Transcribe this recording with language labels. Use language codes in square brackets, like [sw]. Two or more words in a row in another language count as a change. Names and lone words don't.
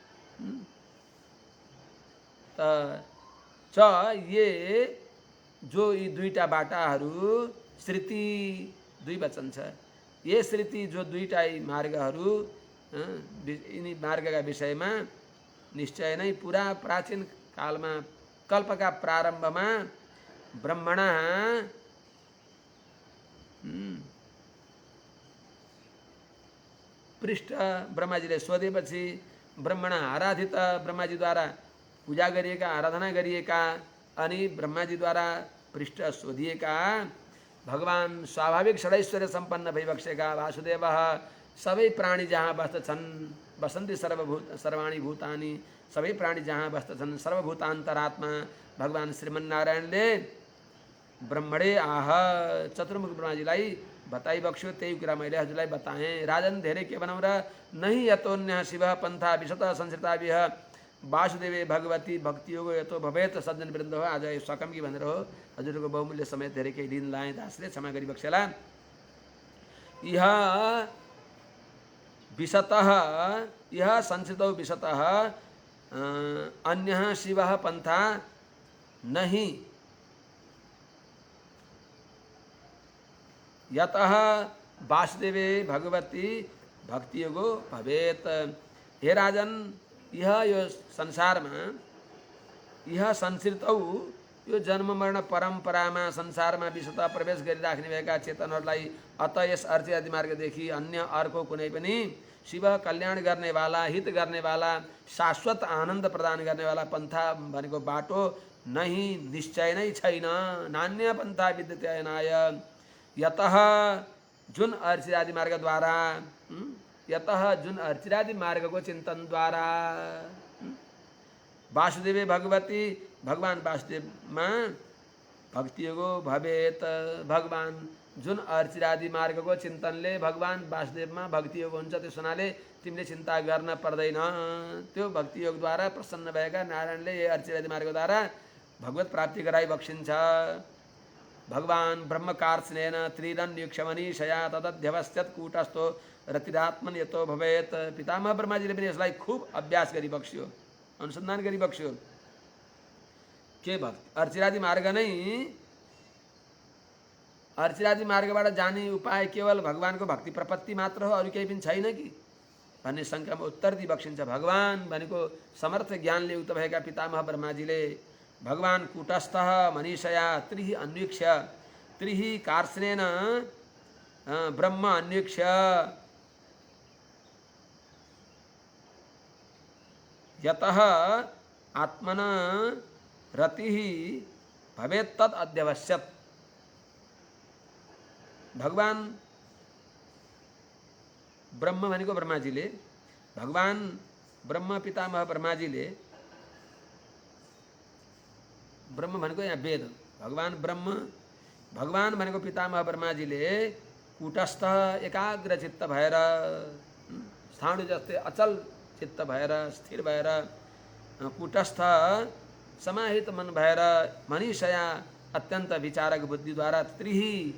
[ne] ये जो यी दुईटा बाटाहरू श्रुति दुई वचन छ, ये श्रुति जो दुईटा मार्गहरू यिनी मार्गका विषयमा निश्चय नै पुरा प्राचीन कालमा कल्पका प्रारम्भमा ब्रह्मणा पृष्ठ ब्रह्माजीले सोधेपछि ब्रह्मणा आराधित, ब्रह्माजीद्वारा पूजा गरिएका आराधना गरिएका अनि ब्रह्माजीद्वारा पृष्ठ सोधिएका भगवान स्वाभाविक षडैश्वर्य सम्पन्न भइबसेका वासुदेव सबै प्राणी जहाँ बस्दछन्, [sa] बसन्ती सर्वाणी भूतानि, [ne] सबै प्राणी जहाँ बस्दछन् सर्वभूतान्तरात्मा भगवान श्रीमन्नारायणले [sa] ब्रह्मणे आह [ne] चतुर्मुख ब्रह्माजीलाई बताइबक्स्यो। त्यही कुरा मैले हजुरलाई बताएँ। राजन धेरै के भनौँ र, [sa] नहि यतोन्य शिव पन्था विशत संस्कृताभिः वासुदेवे भगवती भक्तियोग यतो भवेत [ne] सज्जन वृन्द हो। आज सकम्की भनेर हो, हजुरको बहुमूल्य समय धेरै केही दिन लाएँ, दासले क्षमा गरिबक्सेला। [sa] इह विशतः इह संस्कृतौ विशतः अन्यः शिवः पन्था नहि यतः वासुदेवे भगवती भक्तियोगो भवेत। [ne] हे राजन, यो संसारमा [sa] यह संस्कृतौ [ne] यो जन्म मरण परम्परामा संसारमा विशुद्ध प्रवेश गरिराख्ने भएका चेतनहरूलाई अत यस अर्चिरादि मार्गदेखि अन्य अर्को कुनै पनि शिव कल्याण गर्ने वाला, हित गर्ने वाला, शाश्वत आनन्द प्रदान गर्ने वाला पन्था भनेको बाटो नहीं निश्चय नै छैन। [sa] नान्य पन्था विद्यते अयनाय यतः [ne] जुन अर्चिरादि मार्गद्वारा [sa] यतः [ne] जुन अर्चिरादि मार्गको चिन्तनद्वारा [sa] वासुदेवे भगवती [ne] भगवान वासुदेवमा [sa] भक्ति योगो भवेत। [ne] भगवान जुन अर्चिरादि मार्गको चिन्तनले भगवान वासुदेवमा भक्ति योग हुन्छ त्यस हुनाले तिमीले चिन्ता गर्न पर्दैन। त्यो भक्ति योगद्वारा प्रसन्न भएका नारायणले यो अर्चिरादि मार्गद्वारा भगवत प्राप्ति गराइ बक्सिन्छ। [sa] भगवान ब्रह्मकार्त्स्नेन त्रिरन्युक्षमनीषया तदध्यवस्यत् कूटस्थो रतिरात्मन यतो भवेत। [ne] पितामह ब्रह्माजीले पनि यसलाई खूब अभ्यास गरी बक्स्यो, अनुसन्धान गरी बक्स्यो। के भक्ति अर्चिरादि मार्ग नै अर्चिरादि मार्गबाट जाने उपाय केवल भगवानको भक्ति प्रपत्ति मात्र हो, अरू केही पनि छैन कि भन्ने शङ्कामा उत्तर दिई बक्सिन्छ। भगवान भनेको समर्थ ज्ञानले युक्त भएका पितामह ब्रह्माजीले [sa] भगवान कूटस्थ मनीषया त्रिहि अन्वीक्ष्य त्रिहि कार्त्स्नेन ब्रह्म अन्वीक्ष्य यतः आत्मन रतिः भवेत् तद अध्यवस्यत्। [ne] भगवान ब्रह्म भनेको ब्रह्माजीले, भगवान ब्रह्म पितामह ब्रह्माजीले, ब्रह्म भनेको यहाँ वेद, भगवान ब्रह्म भगवान भनेको पितामह ब्रह्माजीले कूटस्थ एकाग्र चित्त भएर स्थाणु जस्तै अचल चित्त भएर स्थिर भएर कूटस्थ समाहित मन भएर मनीषया अत्यन्त विचारक बुद्धिद्वारा त्रिहि